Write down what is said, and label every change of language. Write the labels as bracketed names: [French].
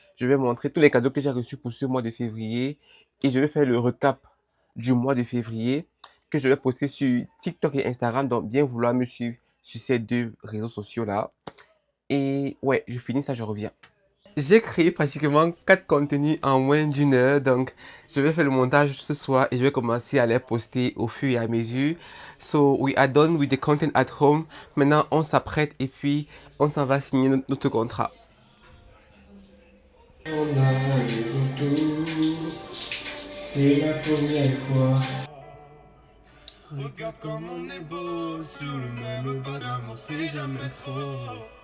[French] Je vais montrer tous les cadeaux que j'ai reçus pour ce mois de février. Et je vais faire le recap du mois de février que je vais poster sur TikTok et Instagram. Donc, bien vouloir me suivre sur ces 2 réseaux sociaux-là. Et ouais, je finis ça, je reviens. J'ai créé pratiquement 4 contenus en moins d'1 heure, donc je vais faire le montage ce soir et je vais commencer à les poster au fur et à mesure. [English] So we are done with the content at home. [French] Maintenant, on s'apprête et puis on s'en va signer notre contrat. On a le retour, c'est la première fois. Regarde comme on est beau, sur le même pas d'amour, c'est jamais trop.